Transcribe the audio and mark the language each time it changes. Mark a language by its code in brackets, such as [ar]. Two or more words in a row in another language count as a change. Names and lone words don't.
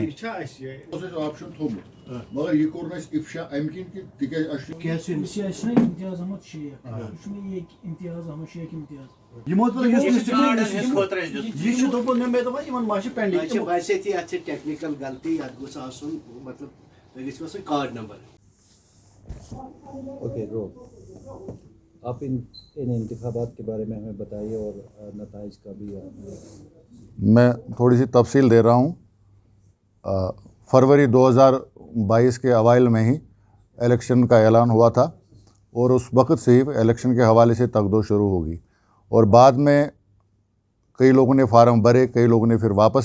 [ks] آپشن تھوٚمُت مگر یہِ کوٚر نہٕ اَسہِ اِفشا اَمہِ کِنۍ کہِ تِکیازِ اَسہِ چھُ امتیاز احمد شیخ یہ چھُ مےٚ یہِ امتیاز احمد شیخ امتیاز ویسے تھی اتھ ٹیکنیکل غلطی اتھ گوٚژھ آسُن مطلب تُہۍ گٔژھِو آسٕنۍ [en] card number [ur] اوکے رو آپ ان انتخابات کے بارے میں ہمیں بتائیے اور نتائج کا بھی میں تھوڑی سی تفصیل دے رہا ہوں فروری 2022 کے اوائل میں ہی الیکشن کا اعلان ہوا تھا اور اس وقت سے ہی الیکشن کے حوالے سے تگدو شروع ہوگی اور بعد میں کئی لوگوں نے فارم بھرے کئی لوگوں نے پھر واپس